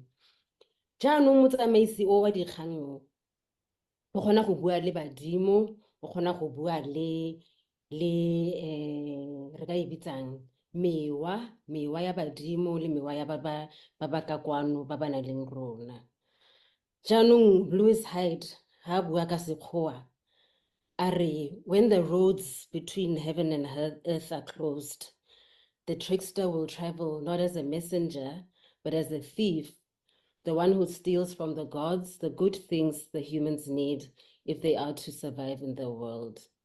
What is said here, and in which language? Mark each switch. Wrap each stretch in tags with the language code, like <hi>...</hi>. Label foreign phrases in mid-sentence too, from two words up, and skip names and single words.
<tn>Jaanong motsamaisi o wa dikgang o kgona go bua le badimo, o kgona go bua le re ka e bitsang mewa ya badimo le mewa ya ba ba ka kwano ba ba nang le rona. Jaanong Louis Hyde ha bua ka Sekgowa a re,</tn> <en>when the roads between heaven and earth are closed, the trickster will travel not as a messenger, but as a thief, the one who steals from the gods the good things the humans need if they are to survive in the world.</en>